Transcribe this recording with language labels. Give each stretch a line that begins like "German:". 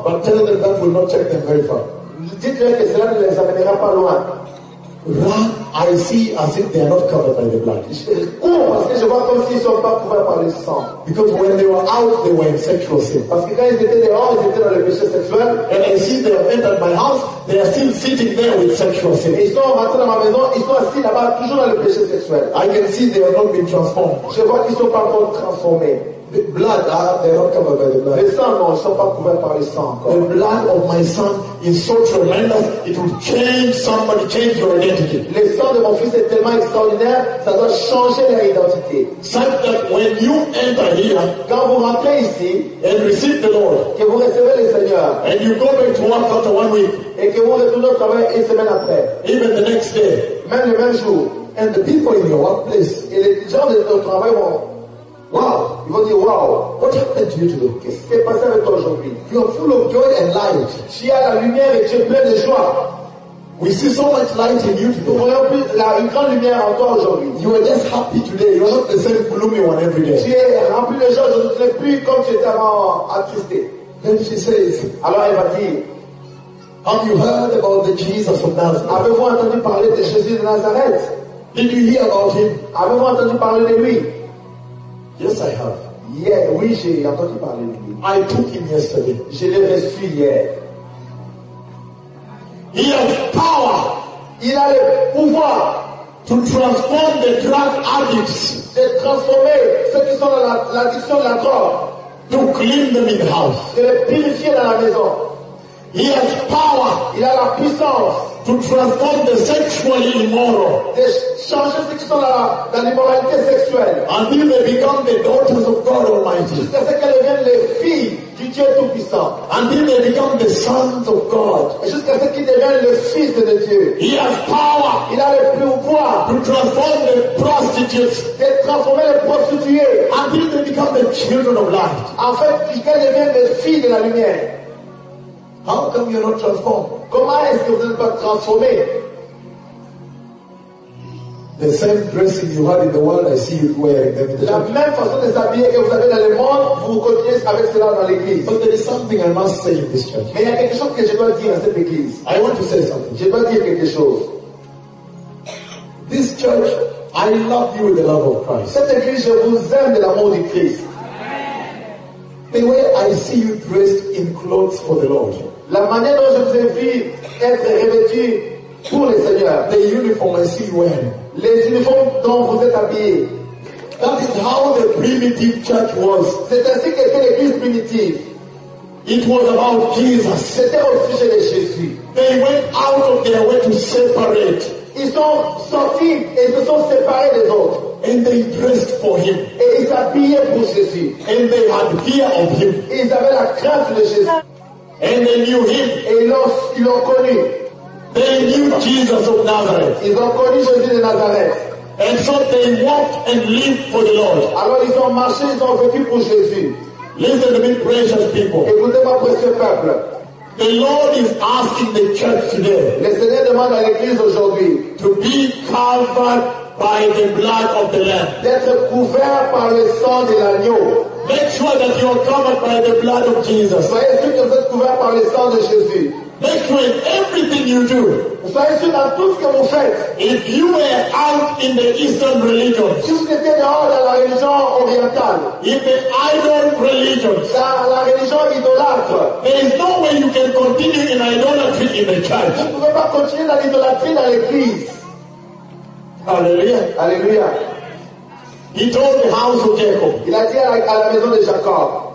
English: But tell them that will not check them very far.
French: Dites-leur que cela ne les amènera pas loin.
English: Run, I see as if they are not covered by the blood.
French: Cours, parce que je vois comme s'ils ne sont pas couverts par le sang.
English: Because when they were out, they were in sexual sin.
French: Parce que quand ils étaient dehors, ils étaient dans le péché sexuel.
English: And I see they have entered my house, they are still sitting there with sexual sin.
French: Ils sont rentrés dans ma maison, ils sont assis là-bas, toujours dans le péché sexuel.
English: I can see they have not been transformed.
French: Je vois qu'ils ne sont pas encore transformés.
English: The blood, they are not covered by the blood.
French: Les sangs, non, ils ne sont pas couverts par le sang.
English: The blood of my son is so tremendous, it will change somebody, change your identity.
French: Le sang de mon fils est tellement extraordinaire, ça doit changer leur identité.
English: Such that when you enter here,
French: quand vous rentrez ici,
English: and receive the Lord,
French: que vous recevez le Seigneur,
English: and you go back to work after 1 week,
French: et que vous retournez au travail une semaine après,
English: even the next day,
French: même le même jour,
English: and the people in your workplace,
French: et les gens de ton travail vont Wow, ils vont dire wow.
English: What happened to you today?
French: Qu'est-ce qui s'est passé avec toi aujourd'hui?
English: You are full of joy and light.
French: Tu as la lumière et tu es plein de joie.
English: We see so much light in you today.
French: Nous voyons plus la une grande lumière en toi aujourd'hui.
English: You are just happy today. You are not the same gloomy one every day.
French: Tu es rempli de joie aujourd'hui. Tu n'es plus comme tu étais avant attristé.
English: Then she says,
French: alors elle va dire,
English: have you heard about the Jesus of Nazareth?
French: Avez-vous entendu parler de Jésus de Nazareth?
English: Did you hear about him?
French: Avez-vous entendu parler de lui?
English: Yes, I have.
French: Yeah, oui, j'ai entendu parler de lui.
English: I took him yesterday.
French: Je l'ai reçu hier.
English: He has power.
French: Il a le pouvoir
English: to transform the drug addicts.
French: De transformer ceux qui sont dans l'addiction de la drogue.
English: To clean them in the house.
French: De les purifier dans la maison.
English: He has power.
French: Il a la puissance
English: to transform the sexually immoral.
French: De changer ceux qui sont dans l'immoralité sexuelle.
English: Until they become the daughters of God Almighty.
French: Jusqu'à ce qu'elles deviennent les filles du Dieu Tout-Puissant.
English: Until they become the sons of God.
French: Jusqu'à ce qu'ils deviennent les fils de Dieu.
English: He has power.
French: Il a le pouvoir
English: to transform the prostitutes.
French: De transformer les prostituées.
English: Until they become the children of light.
French: En fait, jusqu'à deviennent les filles de la lumière.
English: How come you're not transformed?
French: Comment est-ce que vous n'êtes pas transformé?
English: The same dressing you had in the world, I see you wearing them.
French: La même façon de s'habiller que vous avez dans le monde, vous continuez avec cela dans l'église.
English: But there is something I must say in this church.
French: Mais il y a quelque chose que je dois dire à cette église.
English: I want to say something.
French: Je dois dire quelque chose.
English: This church, I love you with the love of Christ.
French: Cette église, je vous aime de l'amour du Christ.
English: The way I see you dressed in clothes for the Lord.
French: La manière dont je vous ai vu être revêtu pour le Seigneur.
English: The uniform I see you wearing.
French: Les uniformes dont vous êtes habillé.
English: That is how the primitive church was.
French: C'est ainsi qu'était l'église primitive.
English: It was about Jesus.
French: C'était au sujet de Jésus.
English: They went out of their way to separate.
French: Ils sont sortis et se sont séparés des autres.
English: And they dressed for him.
French: Et ils s'habillaient pour Jésus.
English: And they had fear of him.
French: Et ils avaient la crainte de Jésus.
English: And they knew him.
French: Et ils l'ont connu.
English: They knew Jesus of Nazareth.
French: Ils ont connu Jésus de Nazareth.
English: And so they walked and lived for the Lord.
French: Alors ils ont marché, ils ont vécu pour Jésus.
English: Listen to me, precious people.
French: Écoutez ma précieux peuple.
English: The Lord is asking the church today.
French: Le Seigneur demande à l'église aujourd'hui
English: to be covered by the blood of the Lamb.
French: D'être couvert par le sang de l'agneau.
English: Make sure that you are covered by the blood of Jesus.
French: Soyez sûr que vous êtes couvert par le sang de Jésus.
English: Make sure in everything you do.
French: Soyez sûr dans tout ce que vous faites.
English: If you were out in the Eastern religion,
French: si vous étiez dehors dans la religion orientale,
English: in the idol religion,
French: dans la religion idolâtre,
English: there is no way you can continue in idolatry in the church.
French: Vous ne pouvez pas continuer dans l'idolâtrie dans l'église. Alléluia. Alléluia.
English: He told the house of Jacob.
French: Il a dit à la maison de Jacob.